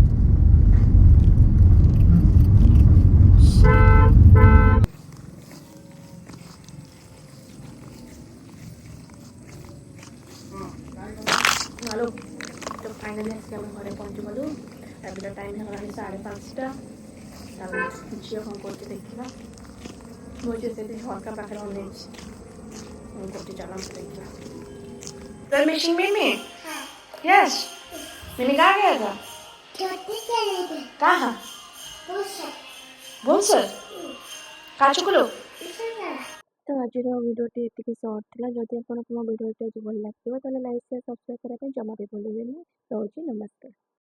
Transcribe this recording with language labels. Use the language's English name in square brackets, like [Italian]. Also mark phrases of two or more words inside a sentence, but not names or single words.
[Odia] ହ୍ୟାଲୋ ତ ଫାଇନାଲି ଆସିକି ଆମ ଘରେ ପହଞ୍ଚିଗଲୁ ଏବେ ତ ଟାଇମ୍ ହେଇଗଲାଣି 5:30 ଚାଲନ୍ତୁ ଝିଅ କ'ଣ କରୁଛି ଦେଖିବା ମୋ ଝିଅ ସେଠି ଝରକା ପାଖରେ ଅନେଇଛି କ'ଣ କରୁଛି ଚାଲନ୍ତୁ ଦେଖିବା [English] You're missing Mimi? Yes. [Hindi] Mimi कहाँ गया था? कहाँ? भूलसर? कहाँ चुकलो? [Odia] ତ ଆଜିର ଭିଡ଼ିଓଟି ଏତିକି ସର୍ଟ ଥିଲା ଯଦି ଆପଣଙ୍କୁ ମୋ ଭିଡ଼ିଓଟି ଆଜି ଭଲ ଲାଗିବ ତାହେଲେ [English] like share subscribe [Odia] କରିବା ପାଇଁ ଜମା ବି ଭୁଲିବେନି ରହୁଛି ନମସ୍କାର।